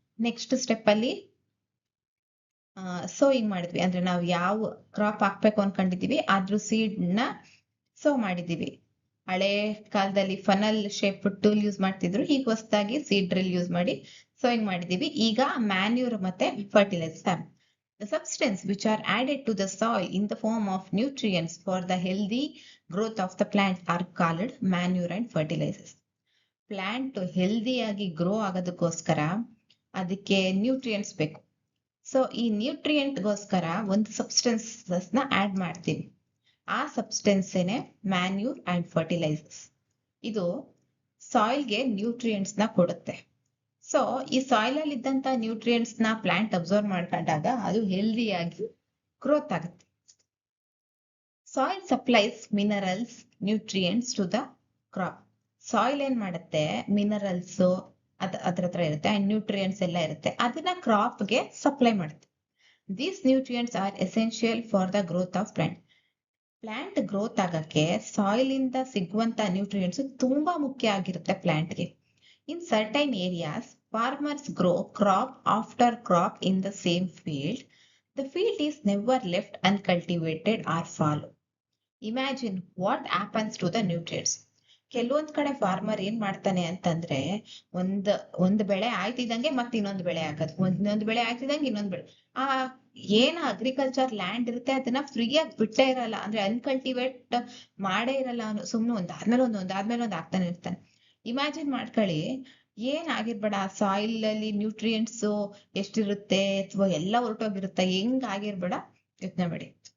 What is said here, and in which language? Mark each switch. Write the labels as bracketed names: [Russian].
[Kannada] Next step ಅಲ್ಲಿ sowing ಮಾಡಿದ್ವಿ. ಅಂದ್ರೆ ನಾವು ಯಾವ ಕ್ರಾಪ್ ಹಾಕ್ಬೇಕು ಅನ್ಕೊಂಡಿದೀವಿ ಅದ್ರ ಸೀಡ್ ನ ಸೋ ಮಾಡಿದೀವಿ. ಹಳೆ ಕಾಲದಲ್ಲಿ ಫನಲ್ ಶೇಪ್ ಟೂಲ್ ಯೂಸ್ ಮಾಡ್ತಿದ್ರು, ಈಗ ಹೊಸದಾಗಿ ಸೀಡ್ ಡ್ರಿಲ್ ಯೂಸ್ ಮಾಡಿ ಸೋಯಿಂಗ್ ಮಾಡಿದೀವಿ. ಈಗ ಮ್ಯಾನ್ಯೂರ್ ಮತ್ತೆ fertiliser. [English] The substance which are added to the soil in the form of nutrients for the healthy growth of the plant are called manure and fertilizers. [Kannada] Plant healthy ಆಗಿ grow ಆಗೋದಕ್ಕೋಸ್ಕರ ಅದಕ್ಕೆ nutrients ಬೇಕು. So ಈ ನ್ಯೂಟ್ರಿಯೆಂಟ್ಗೋಸ್ಕರ ಒಂದು substances ನ add ಮಾಡ್ತೀವಿ. ಆ substance ಏನೇ manure and fertilisers. ಇದು ಸಾಯಿಲ್ಗೆ ನ್ಯೂಟ್ರಿಯೆಂಟ್ಸ್ ನ ಕೊಡುತ್ತೆ. ಸೊ ಈ ಸಾಯಿಲ್ ಅಲ್ಲಿ ಇದ್ದಂತ ನ್ಯೂಟ್ರಿಯೆಂಟ್ಸ್ ನ ಪ್ಲಾಂಟ್ ಅಬ್ಸರ್ವ್ ಮಾಡ್ಕೊಂಡಾಗ ಅದು ಹೆಲ್ದಿಯಾಗಿ ಗ್ರೋತ್ ಆಗುತ್ತೆ. [English] Soil supplies minerals, nutrients to the crop. [Kannada] Soil ಏನ್ ಮಾಡುತ್ತೆ, ಮಿನರಲ್ಸ್ ಅದ್ರ ಹತ್ರ ಇರುತ್ತೆ ಅಂಡ್ ನ್ಯೂಟ್ರಿಯೆಂಟ್ಸ್ ಎಲ್ಲ ಇರುತ್ತೆ, ಅದನ್ನ ಕ್ರಾಪ್ ಗೆ ಸಪ್ಲೈ ಮಾಡುತ್ತೆ. [English] These nutrients are essential for the growth of plant. [Kannada] Plant growth ಆಗಕ್ಕೆ ಸಾಯಿಲ್ ಇಂದ ಸಿಗುವಂತ ನ್ಯೂಟ್ರಿಯೆಂಟ್ಸ್ ತುಂಬಾ ಮುಖ್ಯ ಆಗಿರುತ್ತೆ ಪ್ಲಾಂಟ್ಗೆ. ಇನ್ certain areas [English] farmers grow crop after crop in the same field. The field is never left uncultivated or fallow. Imagine what happens to the nutrients. [Kannada] ಕೆಲವೊಂದ್ ಕಡೆ farmer ಏನ್ ಮಾಡ್ತಾನೆ ಅಂತಂದ್ರೆ, ಒಂದ್ ಬೆಳೆ ಆಯ್ತಿದಂಗೆ ಮತ್ತೆ ಇನ್ನೊಂದು ಬೆಳೆ ಹಾಕೋದು, ಇನ್ನೊಂದು ಬೆಳೆ ಆಯ್ತಿದಂಗೆ ಇನ್ನೊಂದ್ ಬೆಳೆ. ಆ ಏನ್ ಅಗ್ರಿಕಲ್ಚರ್ ಲ್ಯಾಂಡ್ ಇರುತ್ತೆ ಅದನ್ನ ಫ್ರೀಯಾಗಿ ಬಿಟ್ಟೇ ಇರಲ್ಲ, ಅಂದ್ರೆ ಅನ್ಕಲ್ಟಿವೇಟ್ ಮಾಡೇ ಇರಲ್ಲ ಅವನು. ಸುಮ್ನೆ ಒಂದಾದ್ಮೇಲೆ ಒಂದ್ ಆಗ್ತಾನೆ ಇರ್ತಾನೆ. ಇಮ್ಯಾಜಿನ್ ಮಾಡ್ಕೊಳ್ಳಿ, ಏನ್ ಆಗಿರ್ಬೇಡ, ಸಾಯಿಲ್ ಅಲ್ಲಿ ನ್ಯೂಟ್ರಿಯೆಂಟ್ಸ್ ಎಷ್ಟಿರುತ್ತೆ ಅಥವಾ ಎಲ್ಲ ಹೊರಟೋಗಿರುತ್ತೆ, ಹೆಂಗ್ ಆಗಿರ್ಬೇಡ ಯೋಚನೆ ಮಾಡಿ.